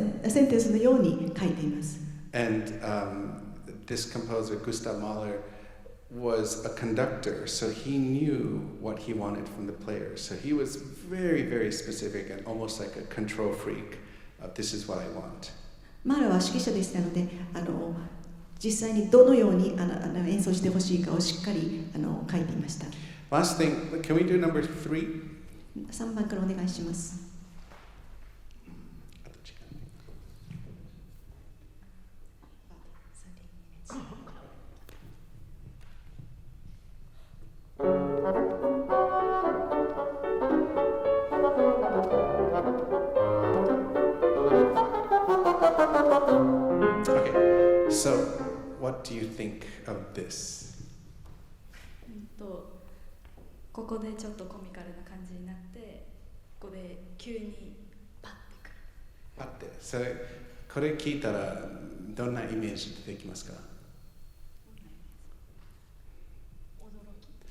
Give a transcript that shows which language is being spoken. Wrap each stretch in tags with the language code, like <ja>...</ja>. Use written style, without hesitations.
<ja>センテンスのように書いています。</ja> <en>And this composer, Gustav Mahler, was a conductor, so he knew what he wanted from the players. So he was very, very specific and almost like a control freak. This is what I want.</en> <ja>マーラーは指揮者でしたので、実際にどのように演奏してほしいかをしっかり書いていました。</ja> <en>Last thing, can we do number 3?</en> <ja>3番からお願いします。</ja> <en>Okay, so what do you think of this?</en> <ja>ここでちょっとコミカルな感じになって、ここで急にパッてくる。パッて。それ、これ聞いたらどんなイメージ出てきますか？驚き。</ja>